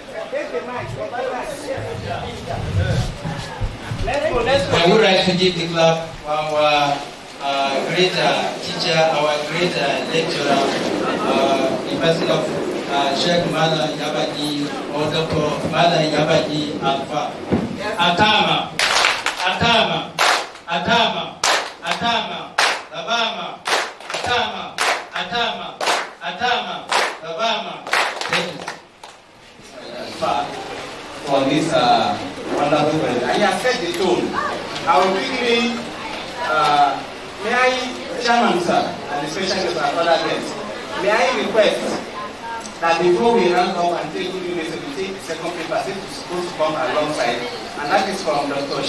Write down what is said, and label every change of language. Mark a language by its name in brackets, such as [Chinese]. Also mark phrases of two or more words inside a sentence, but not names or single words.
[English] I would like to give the clap for our great teacher, our great lecturer, in person of Sheikh Mala Yabadi or Dr. Mala Yabadi Alpha. Atama, Atama, Atama, Atama, Labama, Atama, Atama, Atama, Labama. Thank you. For this wonderful presentation. And you have set the tone. I will quickly, may I, Chairman sir, and especially our other guests, may I request that before we round up and take good news, we take the second paper, since it's supposed to come alongside, and that is from Dr.